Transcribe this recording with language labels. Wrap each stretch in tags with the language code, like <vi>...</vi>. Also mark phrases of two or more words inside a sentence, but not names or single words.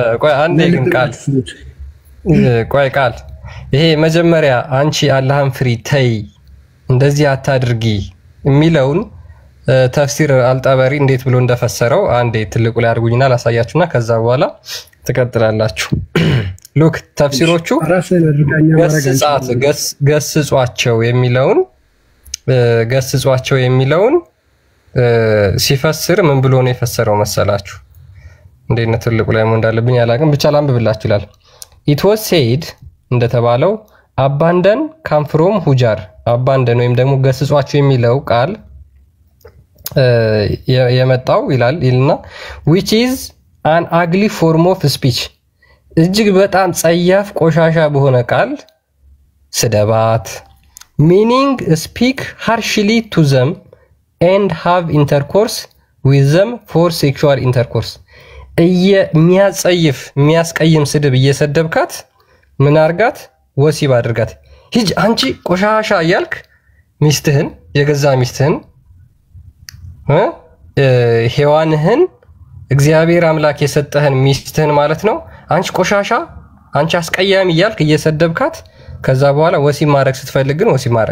<am>ቆይ አንዴ ግን ቃል ይሄ መጀመሪያ አንቺ አላህን ፍሪ ተይ እንደዚህ አታድርጊ የሚለውን ተፍሲር አልጠበሪ እንዴት ብሎ እንደፈሰረው አንዴ ትልቁ ላይ አድርጉኝና ላሳያችሁና ከዛ በኋላ ትቀጥላላችሁ። ሉክ ተፍሲሮቹ ገስጿቸው የሚለውን ሲፈስር ምን ብሎ ነው የፈሰረው መሰላችሁ? እንዴት ነው ትልቁ ላይ እንዳለብኝ ያላቅም ብቻ ላንብብላችሁ ይላል።</am> <en>it was said</en> <am>እንደተባለው</am> <en>abandon come from hujar abandon</en> <am>ወይም ደግሞ ገስጿቸው የሚለው ቃል የመጣው ይላልና</am> <en>which is an ugly form of speech</en> <am>እጅግ በጣም ጸያፍ ቆሻሻ በሆነ ቃል ስደባት</am> <en>meaning speak harshly to them and have intercourse with them for sexual intercourse</en> <am>የሚያስቀይም ስድብ እየሰደብካት ምን አርጋት ወሲብ አድርጋት ሂጅ አንቺ ቆሻሻ እያልክ ሚስትህን የገዛ ሚስትህን ሔዋንህን እግዚአብሔር አምላክ የሰጠህን ሚስትህን ማለት ነው አንቺ ቆሻሻ አንቺ አስቀያሚ እያልክ እየሰደብካት ከዛ በኋላ ወሲብ ማድረግ ስትፈልግ ግን ወሲብ ማድረግ</am>